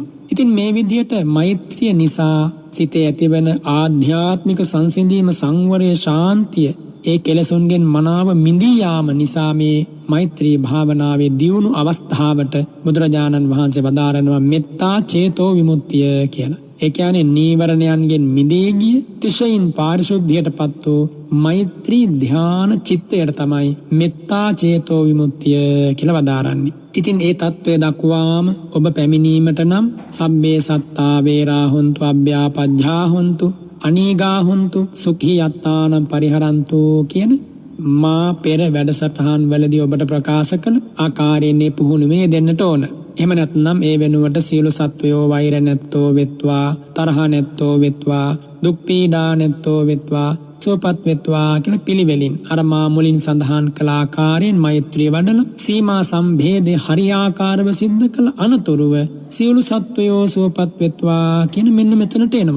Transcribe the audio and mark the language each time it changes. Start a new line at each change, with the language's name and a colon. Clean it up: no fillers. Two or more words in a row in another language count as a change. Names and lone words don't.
Sinhala: ඉතින් මේ විදිහට මෛත්‍රිය නිසා සිතේ ඇතිවන ආධ්‍යාත්මික සංසිඳීම, සංවරය, ශාන්තිය ඒ කෙලෙසුන්ගෙන් මනාව මිදී යාම නිසා මේ මෛත්‍රී භාවනාවේ දියුණු අවස්ථාවට බුදුරජාණන් වහන්සේ වදාරනවා
Pali: මෙත්තා චේතෝ
Sinhala: විමුක්තිය කියලා. ඒ කියන්නේ නීවරණයන්ගෙන් මිදී ගිය තිශයින් පාරිශුද්ධියටපත් වූ මෛත්‍රී ධ්‍යාන චිත්තයට තමයි
Pali: මෙත්තා චේතෝ
Sinhala: විමුක්තිය කියලා වදාරන්නේ. ඉතින් ඒ தત્ත්වය දක්වාම ඔබ පැමිණීමට නම්
Pali: සබ්බේ සත්තා වේරා හොන්තු අභ්‍යාපජ්ජා හොන්තු අනීගා හොන්තු සුඛී යත්තානම් පරිහරන්තු
Sinhala: කියන මා පෙර වැඩසටහන් වලදී ඔබට ප්‍රකාශ කළ ආකාරයෙන් මේ පුහුණුවේ දෙන්නට ඕන. එහෙම නැත්නම් ඒ වෙනුවට සියලු සත්වයෝ වෛර නැත්තෝ වෙත්වා, තරහ නැත්තෝ වෙත්වා, දුක් පීඩා නැත්තෝ වෙත්වා, සුවපත් වෙත්වා කියලා පිළිවෙලින් අර මා මුලින් සඳහන් කළ ආකාරයෙන් මෛත්‍රිය වඩන සීමා සම්භේදේ හරියාකාරව සිද්ධ කළ අනතුරුව සියලු සත්වයෝ සුවපත් වෙත්වා කියන මෙන්න මෙතනට එනවා.